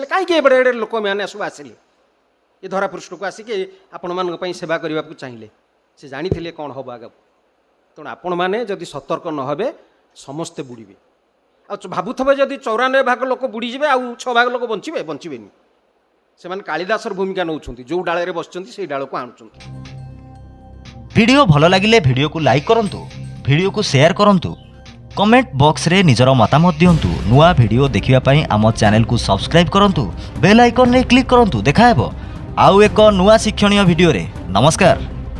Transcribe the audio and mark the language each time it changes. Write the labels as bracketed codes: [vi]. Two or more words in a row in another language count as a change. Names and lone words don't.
[or] କାହିଁକି ଏଡ଼େ ଏଡ଼େ ଲୋକମାନେ ସବୁ ଆସିଲେ ଏ ଧରାପୃଷ୍ଠକୁ ଆସିକି ଆପଣମାନଙ୍କ ପାଇଁ ସେବା କରିବାକୁ ଚାହିଁଲେ? ସେ ଜାଣିଥିଲେ କ'ଣ ହେବ ଆଗକୁ। ତେଣୁ ଆପଣମାନେ ଯଦି ସତର୍କ ନ ହେବେ ସମସ୍ତେ ବୁଡ଼ିବେ। ଆଉ ଭାବୁଥିବେ ଯଦି 94% ଲୋକ ବୁଡ଼ିଯିବେ ଆଉ 6% ଲୋକ ବଞ୍ଚିବେନି। ସେମାନେ କାଳିଦାସର ଭୂମିକା ନେଉଛନ୍ତି, ଯେଉଁ ଡାଳରେ ବସିଛନ୍ତି ସେଇ ଡାଳକୁ ଆଣୁଛନ୍ତି। ଭିଡିଓ ଭଲ ଲାଗିଲେ ଭିଡିଓକୁ ଲାଇକ କରନ୍ତୁ, ଭିଡିଓକୁ ସେୟାର କରନ୍ତୁ, କମେଣ୍ଟ ବକ୍ସରେ ନିଜର ମତାମତ ଦିଅନ୍ତୁ। ନୂଆ ଭିଡିଓ ଦେଖିବା ପାଇଁ ଆମ ଚ୍ୟାନେଲକୁ ସବସ୍କ୍ରାଇବ କରନ୍ତୁ, [en] bell icon [or] ରେ କ୍ଲିକ କରନ୍ତୁ। ଦେଖା ହେବ ଆଉ ଏକ ନୂଆ ଶିକ୍ଷଣୀୟ ଭିଡିଓରେ। ନମସ୍କାର।